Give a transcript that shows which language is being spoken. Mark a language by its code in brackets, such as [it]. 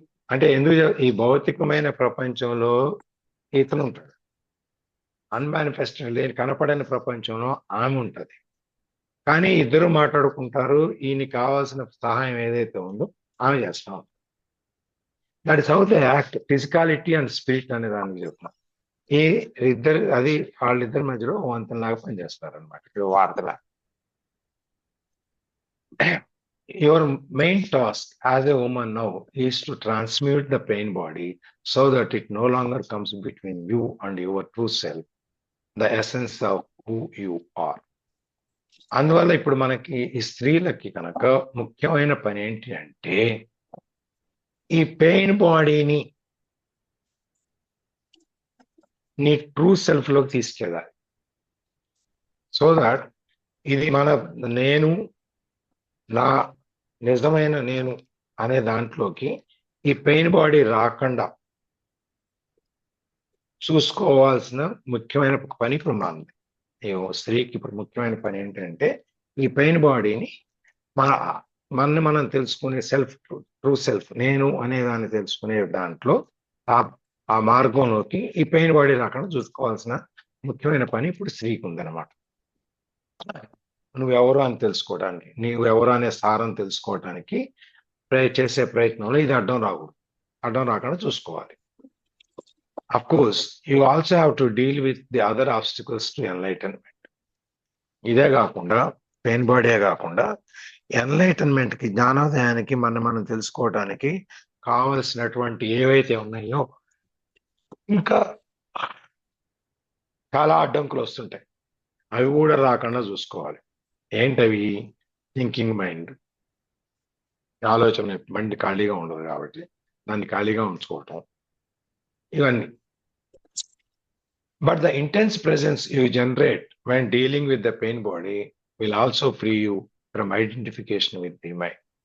[te] అంటే ఎందుకు ఈ భౌతికమైన ప్రపంచంలో ఇతను ఉంటాడు, అన్మానిఫెస్టెడ్ లేని కనపడని ప్రపంచంలో ఆమె ఉంటుంది. కానీ ఇద్దరు మాట్లాడుకుంటారు. ఈయనకి కావాల్సిన సహాయం ఏదైతే ఉందో ఆమె చేస్తా ఉంటుంది. [en] That is how the act. Physicality and spirit [te] అనే దానికి చెప్తున్నాం. ఈ ఇద్దరు వాళ్ళిద్దరి మధ్యలో వంతెనలాగా పనిచేస్తారు అనమాట. ఇక్కడ వార్తలా [en] your main task as a woman now is to transmute the pain body so that it no longer comes between you and your true self, the essence of who you are. [te] అందువల్ల ఇప్పుడు మనకి ఈ స్త్రీలకి కనుక ముఖ్యమైన పని ఏంటి అంటే ఈ పెయిన్ బాడీని నీ ట్రూ సెల్ఫ్ లోకి తీసుకెళ్ళాలి. సో దాట్ ఇది మన నేను, నా నిజమైన నేను అనే దాంట్లోకి ఈ పెయిన్ బాడీ రాకుండా చూసుకోవాల్సిన ముఖ్యమైన పని ఇప్పుడు మనది. స్త్రీకి ఇప్పుడు ముఖ్యమైన పని ఏంటంటే ఈ పెయిన్ బాడీని మనని మనం తెలుసుకునే సెల్ఫ్, ట్రూ సెల్ఫ్, నేను అనే దాన్ని తెలుసుకునే దాంట్లో ఆ మార్గంలోకి ఈ పెయిన్ బాడీ రాకుండా చూసుకోవాల్సిన ముఖ్యమైన పని ఇప్పుడు స్త్రీకి ఉందన్నమాట. నువ్వెవరు అని తెలుసుకోవడానికి, నీవెవరు అనే సారం తెలుసుకోవడానికి చేసే ప్రయత్నంలో ఇది అడ్డం రాకూడదు, అడ్డం రాకుండా చూసుకోవాలి. [en] Of course, you also have to deal with the other obstacles to enlightenment. [te] ఇదే కాకుండా పెయిన్ బాడీ కాకుండా ఎన్లైటన్మెంట్ కి, జ్ఞానోదయానికి, మనం తెలుసుకోవడానికి కావలసినటువంటి ఏవైతే ఉన్నాయో ఇంకా చాలా అడ్డంకులు వస్తుంటాయి. అవి కూడా రాకుండా చూసుకోవాలి. ఏంటవి? థింకింగ్ మైండ్, ఆలోచన మైండ్ ఖాళీగా ఉండదు కాబట్టి దాన్ని ఖాళీగా ఉంచుకోవటం, ఇవన్నీ. [en] But the intense presence you generate when dealing with the pain body will also free you from identification with the mind.